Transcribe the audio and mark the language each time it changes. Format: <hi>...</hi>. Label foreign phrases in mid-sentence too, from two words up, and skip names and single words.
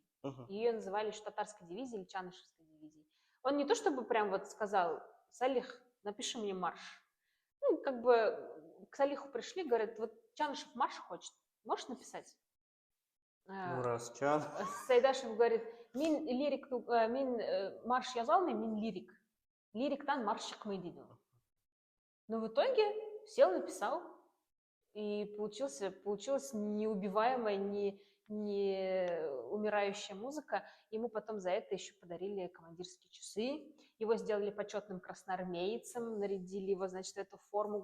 <ru>Ее называли татарской дивизией или Чанышевской дивизией. Он не то чтобы прям вот сказал: Салих, напиши мне марш. Ну, как бы к Салиху пришли, говорят: вот Чанышев марш хочет, можешь написать? Ну, раз Чан. Сайдашев говорит:</ru> <tt>мин лирик, марш язалмый, мин лирик. Лириктан марш шикмый дейді.</tt> <ru>Но в итоге сел, написал, и получилась неубиваемая, не умирающая музыка. Ему потом за это еще подарили командирские часы. Его сделали почетным красноармейцем, нарядили его, значит, в эту форму.</ru>